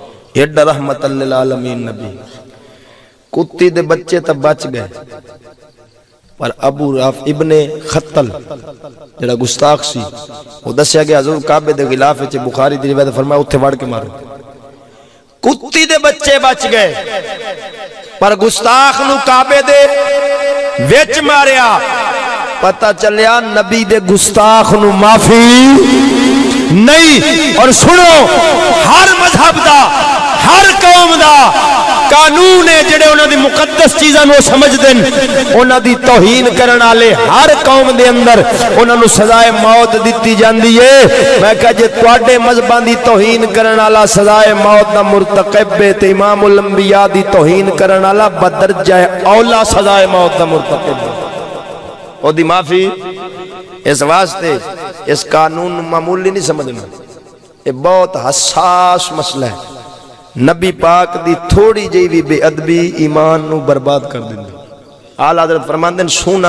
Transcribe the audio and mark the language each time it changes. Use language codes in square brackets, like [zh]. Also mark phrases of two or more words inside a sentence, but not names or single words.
[pa] ایڈا رحمت للعالمین نبی کتی دے بچے تا بچ گئے پر ابو راف ابن خطل جڑا گستاخ سی وہ دسیا گیا حضور کعبے دے غلاف وچ بخاری دی روایت فرمایا اوتھے وڑ کے مارو کتی دے بچے بچ گئے پر گستاخ نو کعبے دے وچ ماریا پتہ چلیا نبی دے گستاخ نو معافی نہیں اور سنو ہر مذہب دا ہر قوم دا قانون ہے جڑے انہاں دی مقدس چیزاں نو سمجھ دین انہاں دی توہین کرن والے ہر قوم دے اندر انہاں نو سزائے موت دتی جاندی ہے میں کہا جے تواڈے مذہباں دی توہین کرن والا سزائے موت دا مرتکب ہے تے امام الانبیاء دی توہین کرن والا بدرجہ اولا سزائے موت دا مرتکب ہے او دی معافی اس واسطے اس قانون معمولی نہیں سمجھنا یہ بہت حساس مسئلہ ہے نبی پاک دی تھوڑی جی بھی بے ادبی ایمان نو برباد کر دیں اعلیٰ حضرت فرماندے سونا